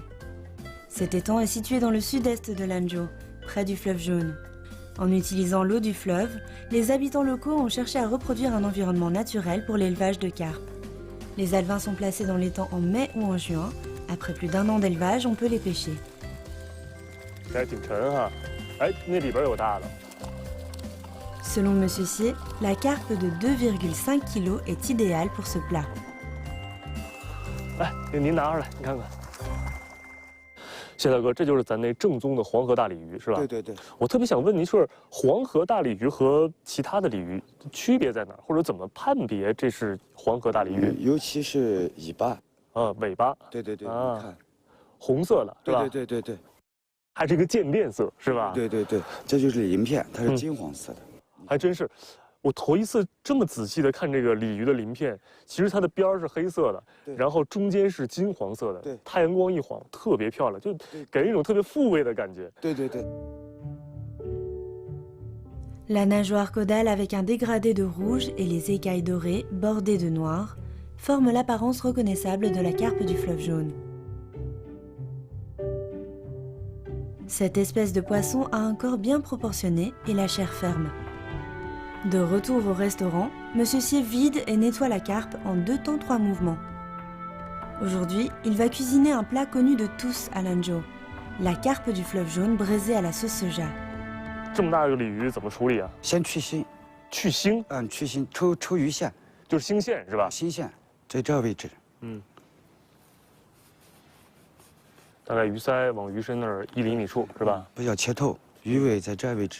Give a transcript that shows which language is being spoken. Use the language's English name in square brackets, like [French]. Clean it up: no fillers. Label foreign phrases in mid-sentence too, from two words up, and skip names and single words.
[French] Cet étang est situé dans le sud-est de Lanzhou, près du fleuve jaune. En utilisant l'eau du fleuve, les habitants locaux ont cherché à reproduire un environnement naturel pour l'élevage de carpes. Les alevins sont placés dans l'étang en mai ou en juin. Après plus d'1 an d'élevage, on peut les pêcher. [Chinese] 这还挺沉哈。 哎，那里边有大的。 [French] Selon Monsieur Sier, la carpe de 2,5 kg est idéale pour ce plat. [Chinese] 来，给您拿出来，你看看。谢大哥，这就是咱那正宗的黄河大鲤鱼，是吧？对对对。我特别想问您，说黄河大鲤鱼和其他的鲤鱼区别在哪儿，或者怎么判别这是黄河大鲤鱼？尤其是尾巴。尾巴。对对对，啊，你看，红色的，是吧？对对对对对。还是一个渐变色，是吧？对对对，这就是鳞片，它是金黄色的。还真是。我头一次这么仔细的看这个鲤鱼的鳞片，其实它的边儿是黑色的，然后中间是金黄色的，太阳光一晃，特别漂亮，就给人一种特别复位的感觉。对对对。 [French] La nageoire caudale avec un dégradé de rouge et les écailles dorées bordées de noir forment l'apparence reconnaissable de la carpe du fleuve jaune. Cette espèce de poisson a un corps bien proportionné et la chair ferme. De retour au restaurant, Monsieur Sier vide et nettoie la carpe en 2 temps 3 mouvements. Aujourd'hui, il va cuisiner un plat connu de tous à Lanzhou, la carpe du fleuve jaune braisée à la sauce soja. [Chinese] 这么大一个鲤鱼怎么处理啊？先去腥。去腥？去腥，抽鱼线。就是腥线是吧？腥线，在这位置。大概鱼鳃往鱼身那儿1厘米处是吧？不要切透，鱼尾在这位置。